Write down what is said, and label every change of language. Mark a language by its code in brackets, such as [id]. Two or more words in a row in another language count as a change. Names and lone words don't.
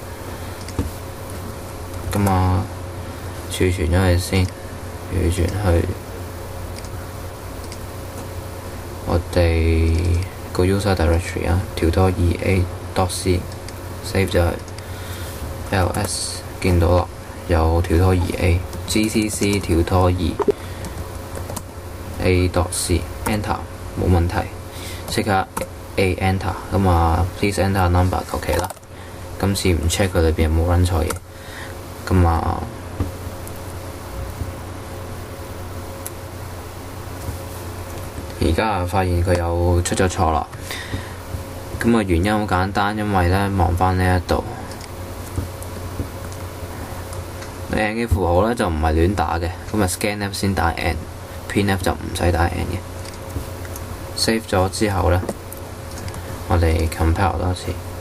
[yue] 儲存咗佢先，儲存去我哋個 [en] user directory [yue] 跳拖 2A.c save 咗佢 ls 見到啦，有跳拖 2A gcc 跳拖 2A.c enter 冇問題，即刻 A enter。 [en] please enter number [yue] 求其啦，今次唔 check 佢裏邊有冇 run 錯嘢。而家發現佢又出咗錯啦。原因好簡單，因為咧望翻呢一度，n 嘅符號咧就唔係亂打嘅。scanf 先打 n，printf 就唔使打 n 嘅。save 咗之後咧，我哋 compile 多次。